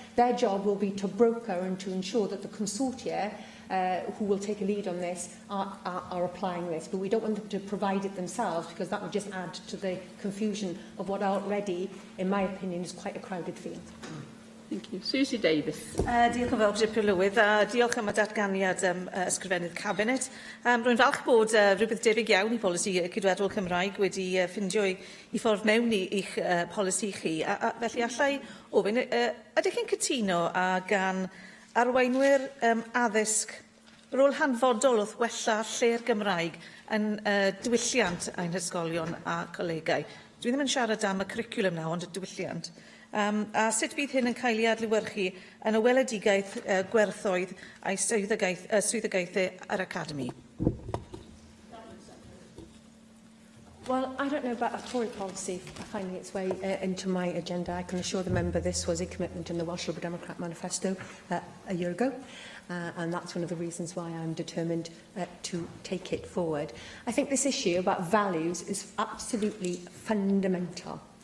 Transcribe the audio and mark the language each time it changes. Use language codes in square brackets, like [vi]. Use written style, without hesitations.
[en] Their job will be to broker and to ensure that the consortia, who will take a lead on this, are applying this. But we don't want them to provide it themselves, because that would just add to the confusion of what already, in my opinion, is quite a crowded field. Thank you. Susie Davis. [cy] Diolch yn fawr, Dipyn Llywydd, a diolch am y datganiad ysgrifennydd Cabinet. Rwy'n falch bod rhywbeth debyg iawn i polisi cydweddol Cymraeg wedi ffindio i ffordd mewn i'ch polisi chi. A felly allai ofyn, ydych chi'n cytuno a gan arweinwyr addysg rôl hanfodol wrth wella lle'r Gymraeg yn diwylliant ein hysgolion a colegau? Dwi ddim yn siarad am y cwricwlwm nawr, ond y diwylliant. A sut bydd hyn yn cael ei adlewyrchu yn y weledigaeth gwerthoedd a'i swyddogaethau yr Academi? [en] Well, I don't know about a Tory policy finding its way into my agenda. I can assure the member this was a commitment in the Welsh Labour Democrat manifesto a year ago, and that's one of the reasons why I'm determined to take it forward. I think this issue about values is absolutely fundamental.